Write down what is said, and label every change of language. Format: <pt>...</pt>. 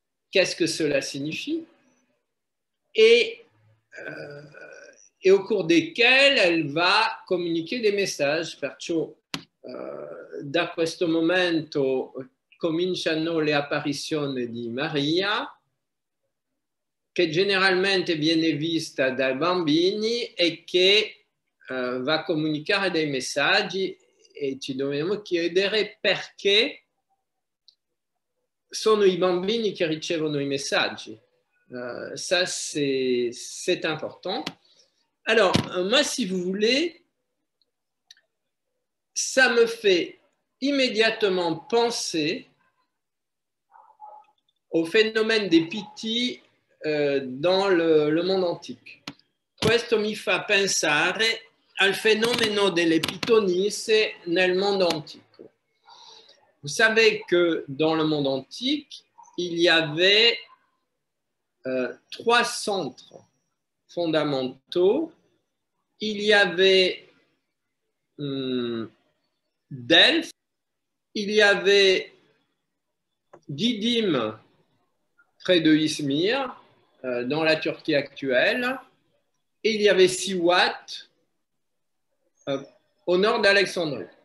<fr>Qu'est-ce que cela signifie? Et au cours desquels elle va communiquer des messages.</fr> <it>Perciò da questo momento cominciano le apparizioni di Maria, che generalmente viene vista dai bambini e che va a comunicare dei messaggi, e ci dobbiamo chiedere perché sono i bambini che ricevono i messaggi.</it> <fr>Ça, c'est important. Alors, moi, si vous voulez, ça me fait immédiatement penser au phénomène des Pitti dans le monde antique.</fr> <it>Questo mi fa pensare al fenomeno delle pitonisse nel mondo antico.</it> <fr>Vous savez que dans le monde antique, il y avait 3 centres fondamentaux. Il y avait Delphes, il y avait Didyme près de Izmir, dans la Turquie actuelle, et il y avait Siwat au nord d'Alexandrie.</fr>